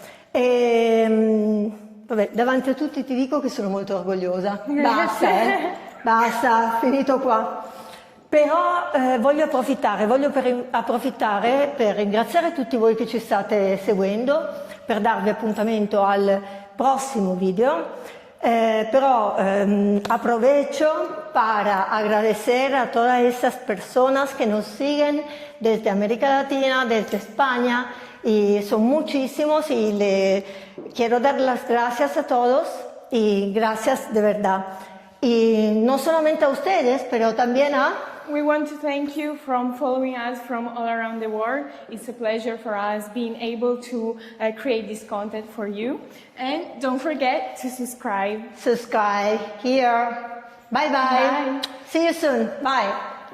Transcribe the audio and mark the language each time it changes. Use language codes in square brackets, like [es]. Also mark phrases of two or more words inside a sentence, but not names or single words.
[it] Vabbè, davanti a tutti ti dico che sono molto orgogliosa. Basta, finito qua. Però voglio approfittare per ringraziare tutti voi che ci state seguendo, per darvi appuntamento al prossimo video. [es] Pero aprovecho para agradecer a todas esas personas que nos siguen desde América Latina, desde España, y son muchísimos y le quiero dar las gracias a todos y gracias de verdad. Y no solamente a ustedes, pero también a... [en] We want to thank you from following us from all around the world. It's a pleasure for us being able to create this content for you. And don't forget to subscribe. Subscribe here. Bye bye. Bye. See you soon. Bye.